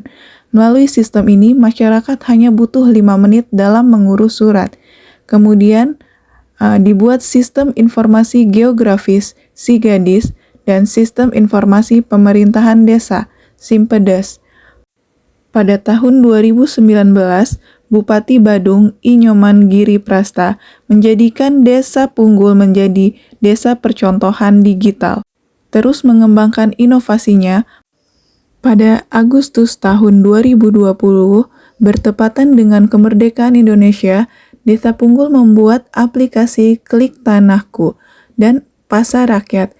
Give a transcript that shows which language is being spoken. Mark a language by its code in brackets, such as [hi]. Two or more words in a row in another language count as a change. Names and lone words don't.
[id] Melalui sistem ini, masyarakat hanya butuh 5 menit dalam mengurus surat. Kemudian, dibuat sistem informasi geografis, SIGADIS, dan sistem informasi pemerintahan desa, SIMPEDES. Pada tahun 2019, Bupati Badung, I Nyoman Giri Prasta, menjadikan Desa Punggul menjadi desa percontohan digital. Terus mengembangkan inovasinya. Pada Agustus tahun 2020, bertepatan dengan kemerdekaan Indonesia, Desa Punggul membuat aplikasi Klik Tanahku dan Pasar Rakyat.